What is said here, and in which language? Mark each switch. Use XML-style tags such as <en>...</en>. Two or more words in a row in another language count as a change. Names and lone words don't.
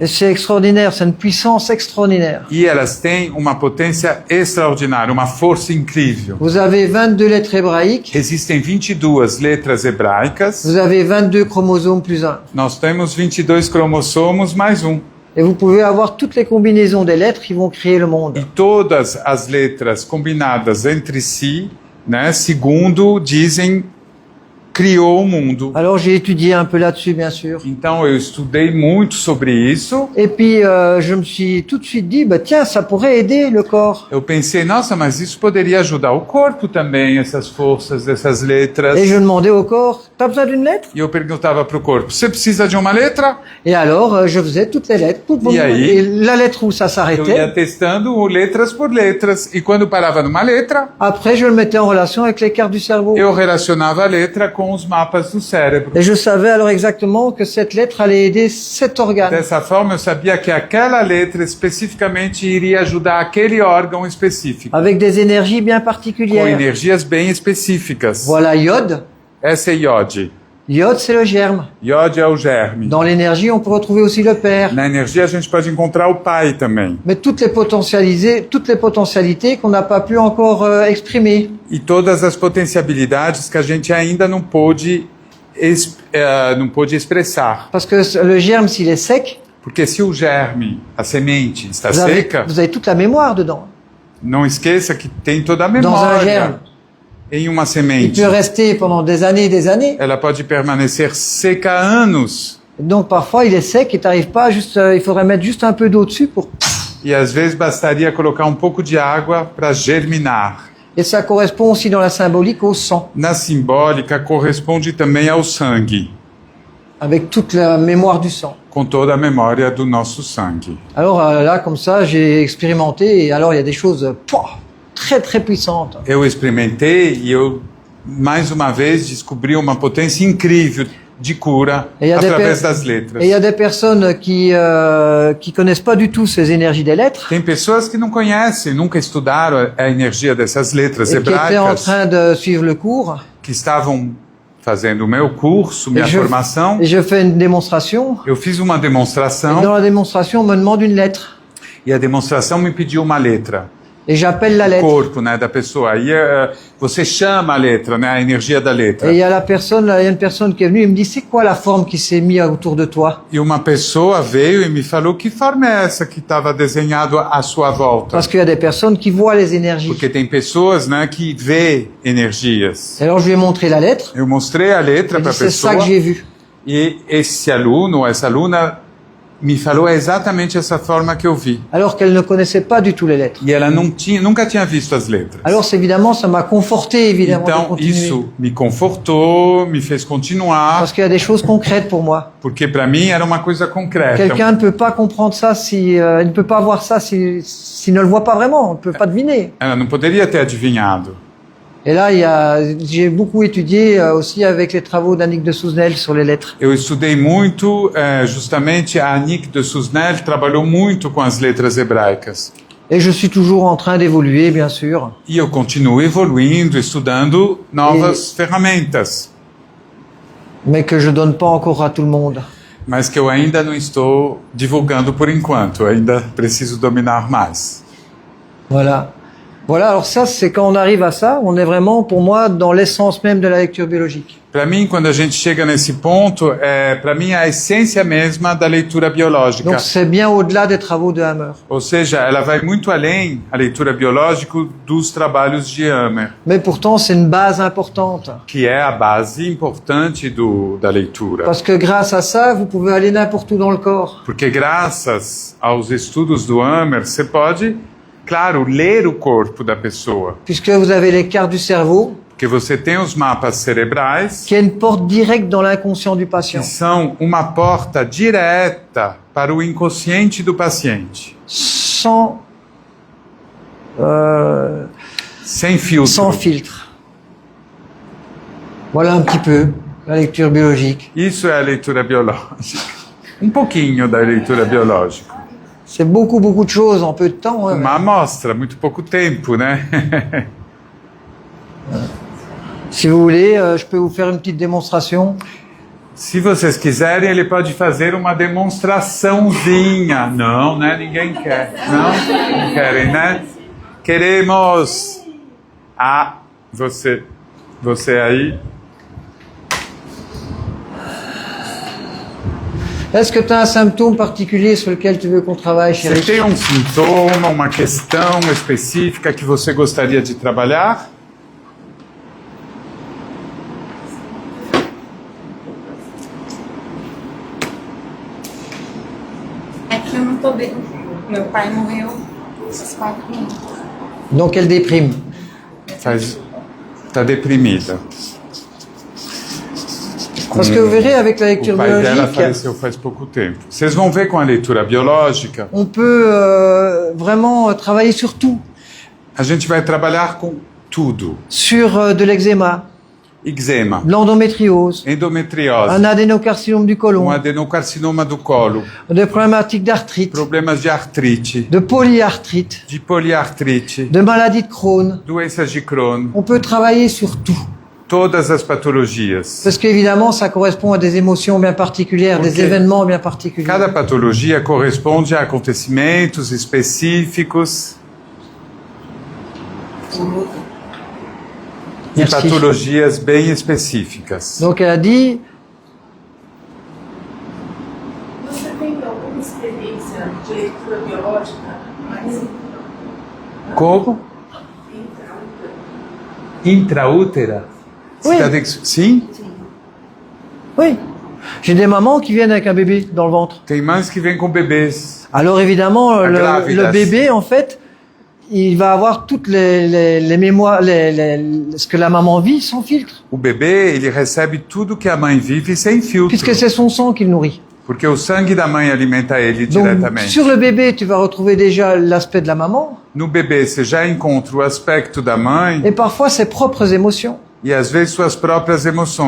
<fr>Et c'est extraordinaire, c'est une puissance extraordinaire.</fr> <pt>E elas têm uma potência extraordinária, uma força incrível.</pt> <fr>Vous avez 22 lettres hébraïques,</fr> <pt>Existem 22 letras hebraicas.</pt> <fr>vous avez 22 chromosomes plus 1.</fr> <pt>Nós temos 22 cromossomos mais um.</pt> <fr>Et vous pouvez avoir toutes les combinaisons des lettres qui vont créer le monde.</fr> <pt>E todas as letras combinadas entre si, né, segundo dizem, criou o mundo.</pt> <fr>Alors j'ai étudié un peu là-dessus, bien sûr.</fr> <pt>Então eu estudei muito sobre isso.</pt> <fr>Et puis je me suis tout de suite dit, bah, tiens, ça pourrait aider le corps.</fr> <pt>Eu pensei, nossa, mas isso poderia ajudar o corpo também, essas forças dessas letras.</pt> <fr>Et je demandais au corps, t'as besoin d'une lettre?</fr> <pt>E eu perguntava para o corpo, você precisa de uma letra?</pt> <fr>Et alors je faisais toutes les lettres.</fr> <pt>Et aí?</pt> <fr>Et la lettre où ça</fr> <pt>Eu ia</pt> <fr>s'arrêtait,</fr> <pt>testando letras por letras. E quando parava numa letra,</pt> <fr>après je le mettais en relation avec les cartes du cerveau.</fr> <pt>eu relacionava a letra com os mapas do cérebro.</pt> <fr>Et je savais alors exactement que cette lettre allait aider cet organe.</fr> <pt>Dessa forma, eu sabia que aquela letra especificamente iria ajudar aquele órgão específico,</pt> <fr>Avec des énergies bien</fr> <pt>com</pt> <fr>particulières.</fr> <pt>energias bem específicas.</pt> <fr>Voilà, iode.</fr> <pt>Essa é iode.</pt> <fr>Iode, c'est le germe.</fr> <pt>Iode é o germe.</pt> <fr>Dans l'énergie, on peut retrouver aussi le père.</fr> <pt>Na energia, a gente pode encontrar o pai também.</pt> <fr>Mais toutes les potentialités qu'on n'a pas pu encore exprimer.</fr> <pt>E todas as potencialidades que a gente ainda não pôde expressar.</pt> <fr>Parce que le germe, s'il est sec,</fr> <pt>Porque se o germe, a semente, está</pt> <fr>vous avez,</fr> <pt>seca,</pt> <fr>vous avez toute la mémoire dedans.</fr> <pt>não esqueça que tem toda a</pt> <fr>Dans un germe.</fr> <pt>memória em uma</pt> <fr>Il</fr> <pt>semente.</pt> <fr>peut rester pendant des années et des années.</fr> <pt>Ela pode permanecer seca anos.</pt> <fr>Donc parfois, il est sec et t'arrives pas juste, il faudrait mettre juste un peu d'eau dessus pour...</fr> <pt>E às vezes bastaria colocar um pouco de água para germinar.</pt> <fr>Et ça correspond aussi dans la symbolique au sang,</fr> <pt>Na simbólica, corresponde também ao sangue,</pt> <fr>avec toute la mémoire du sang.</fr> <pt>com toda a memória do nosso sangue.</pt> <fr>Alors là, comme ça, j'ai expérimenté et alors il y a des choses très très puissantes.</fr> <pt>Eu experimentei e eu, mais uma vez, descobri uma potência incrível de cura</pt> <fr>Et il y a des</fr> <pt>através</pt> <fr>per-</fr> <pt>das letras.</pt> <fr>et il y a des personnes qui connaissent pas du tout ces énergies des lettres</fr> <pt>Tem pessoas que não conhecem, nunca estudaram a energia dessas letras</pt> <fr>et qui étaient en</fr> <pt>hebraicas,</pt> <fr>train de suivre le cours.</fr> <pt>que estavam fazendo o meu curso, minha formação.</pt> <fr>Et je fais une démonstration.</fr> <pt>Eu fiz uma</pt> <fr>Et</fr> <pt>demonstração</pt> <fr>dans la démonstration, on me demande une lettre.</fr> <pt>e a demonstração me pediu uma letra.</pt> <fr>Et j'appelle la</fr> <pt>o</pt> <fr>lettre.</fr> <pt>corpo, né, da pessoa. Aí você chama a letra, né, a energia da letra.</pt> <fr>Et il y a une personne qui est venue et me dit, c'est quoi la forme qui s'est mise autour de toi?</fr> <pt>E uma pessoa veio e me falou, que forma é essa que estava desenhado à sua volta?</pt> <fr>Parce qu'il y a des personnes qui voient les énergies.</fr> <pt>Porque tem pessoas, né, que vê energias.</pt> <fr>Et alors je lui ai montré la lettre.</fr> <pt>Eu mostrei a letra</pt> <fr>Il</fr> <pt>para</pt> <fr>dit,</fr> <pt>a</pt> <fr>c'est ça</fr> <pt>pessoa</pt> <fr>que j'ai vu.</fr> <pt>e esse aluno, essa aluna, me falou exatamente essa forma que eu vi.</pt> <fr>Alors qu'elle ne connaissait pas du tout les lettres.</fr> <pt>E ela nunca tinha visto as letras.</pt> <fr>Alors évidemment, ça m'a conforté évidemment de</fr> <pt>Então</pt> <fr>continuer.</fr> <pt>isso me confortou, me fez continuar,</pt> <fr>Parce qu'il y a des choses concrètes pour moi.</fr> <pt>porque para mim era uma coisa concreta.</pt> <fr>Quelqu'un ne peut pas comprendre ça si, il ne peut pas voir ça s'il ne le voit pas vraiment, on ne peut pas deviner.</fr> <pt>Ela não poderia ter adivinhado.</pt> <fr>Et là, j'ai beaucoup étudié aussi avec les travaux d'Annick de Souzenel sur les lettres.</fr> <pt>Eu estudei muito, justamente a Annick de Souzenel trabalhou muito com as letras hebraicas.</pt> <fr>Et je suis toujours en train d'évoluer, bien sûr.</fr> <pt>E eu continuo evoluindo, estudando novas ferramentas,</pt> <fr>Mais que je donne pas encore à tout le monde.</fr> <pt>mas que eu ainda não estou divulgando por enquanto, eu ainda preciso dominar mais.</pt> <fr>Voilà. Voilà, alors ça, c'est quand on arrive à ça, on est vraiment, pour moi, dans l'essence même de la lecture biologique.</fr> <pt>Para mim, quando a gente chega nesse ponto, para mim a essência mesma da leitura biológica.</pt> <fr>Donc c'est bien au-delà des travaux de Hammer.</fr> <pt>Ou seja, ela vai muito além, a leitura biológica, dos trabalhos de Hammer,</pt> <fr>Mais pourtant, c'est une base importante.</fr> <pt>que é a base importante da leitura.</pt> <fr>Parce que grâce à ça, vous pouvez aller n'importe où dans le corps.</fr> <pt>Porque graças aos estudos do Hammer, você pode, claro, ler o corpo da pessoa.</pt> <fr>Puisque vous avez les cartes du cerveau,</fr> <pt>Porque você tem os mapas cerebrais,</pt> <fr>qui est une porte directe dans l'inconscient du patient.</fr> <pt>que são uma porta direta para o inconsciente do paciente.</pt> <fr>Sans</fr> <pt>Sem filtro.</pt> <fr>sans filtre. Voilà un petit peu la lecture biologique.</fr> <pt>Isso é a leitura biológica. Um pouquinho da leitura biológica.</pt> <fr>C'est beaucoup, beaucoup de choses en peu de temps. Hein.</fr> <pt>Uma amostra, muito pouco tempo, né?</pt> <fr>Si vous voulez, je peux vous faire une petite démonstration.</fr> <pt>Se vocês quiserem, ele pode fazer uma demonstraçãozinha. Não, né? Ninguém quer. Não querem, né? Queremos. Ah, você aí.</pt> <fr>Est-ce que tu as un symptôme particulier sur lequel tu veux qu'on travaille,</fr> <pt>Você</pt> <fr>chérie?</fr> <pt>tem um sintoma, uma questão específica que você gostaria de trabalhar? É que eu não tô bem. Meu pai morreu esses 4 anos.</pt> <fr>Donc elle déprime.</fr> <pt>Tá deprimida.</pt> <fr>Parce que vous verrez, avec la lecture</fr> <pt>O pai dela</pt> <fr>biologique,</fr> <pt>faleceu faz pouco tempo. Vocês vão ver com a leitura biológica,</pt> <fr>on peut vraiment travailler sur tout.</fr> <pt>a gente vai trabalhar com tudo.</pt> <fr>Sur de l'eczéma,</fr> <pt>Eczema,</pt> <fr>de l'endométriose,</fr> <pt>endometriose,</pt> <fr>un adénocarcinome du côlon,</fr> <pt>adenocarcinoma do colo,</pt> <fr>des problématiques d'arthrite,</fr> <pt>problemas de artrite,</pt> <fr>de polyarthrite,</fr> <pt>de poliartrite,</pt> <fr>de maladie de Crohn.</fr> <pt>doenças de Crohn,</pt> <fr>On peut travailler sur tout.</fr> <pt>todas as patologias.</pt> <fr>Parce qu'évidemment, ça correspond à des émotions bien particulières, des</fr> <pt>Ok.</pt> <fr>événements bien particuliers.</fr> <pt>Cada patologia corresponde a acontecimentos específicos e</pt> <fr>Merci.</fr> <pt>patologias bem específicas.</pt> <fr>Donc elle a dit,</fr> <pt>Você tem alguma experiência de leitura biológica? Mas Como? Intraútera?</pt> <fr>Oui.</fr> <pt>Sim?</pt> <fr>oui, j'ai des mamans qui viennent avec un bébé dans le ventre.</fr> <pt>Tem mães que vêm com bebês.</pt> <fr>Alors évidemment,</fr> <pt>Gravidas.</pt> <fr>le bébé, en fait, il va avoir toutes les mémoires, ce que la maman vit sans filtre.</fr> <pt>O bebê, ele recebe tudo que a mãe vive sem filtro.</pt> <fr>Puisque c'est son sang qu'il nourrit.</fr> <pt>Porque o sangue da mãe alimenta ele</pt> <fr>Donc,</fr> <pt>diretamente.</pt> <fr>sur le bébé, tu vas retrouver déjà l'aspect de la maman</fr> <pt>No bebê, você já encontra o aspecto da mãe</pt> <fr>et parfois ses propres émotions.</fr> <pt>e às vezes suas próprias emoções.</pt>